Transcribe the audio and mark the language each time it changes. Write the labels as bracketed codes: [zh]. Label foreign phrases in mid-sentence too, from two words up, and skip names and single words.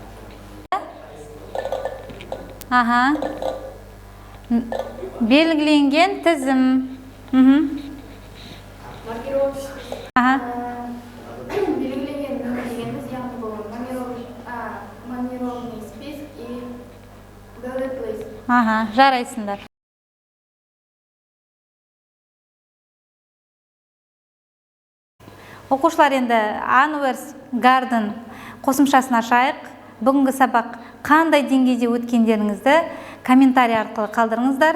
[kk] Аха. Белгіленген тізім. Аха. Белгіленген нөмір дегеніміз, яғни бұл [ru] манировный список и [en] bullet list. [kk] Аха, жарайсыңдар. Оқушылар енді Anvers Garden қосымшасын ашайық. Бүгінгі сабақ қандай деңгейде өткендеріңізді комментарий арқылы қалдырыңыздар.